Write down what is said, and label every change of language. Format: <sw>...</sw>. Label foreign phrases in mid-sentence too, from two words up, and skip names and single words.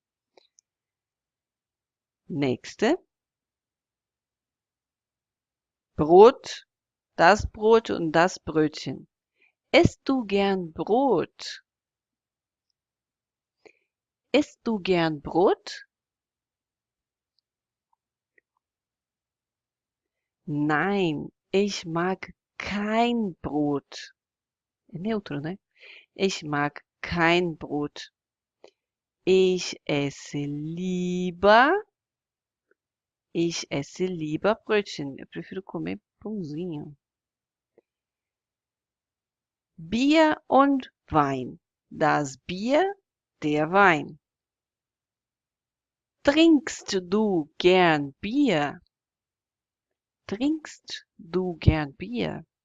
<de>Nächste. Brot, das Brot und das Brötchen. Isst du gern Brot? Isst du gern Brot? Nein, ich mag kein Brot.</de> <pt>É neutro, né?</pt> <de>Ich mag kein Brot. Ich esse lieber Brötchen.</de> <pt>Eu prefiro comer pãozinho.</pt> <de>Bier und Wein. Das Bier, der Wein. Trinkst du gern Bier? Trinkst du gern Bier?</de>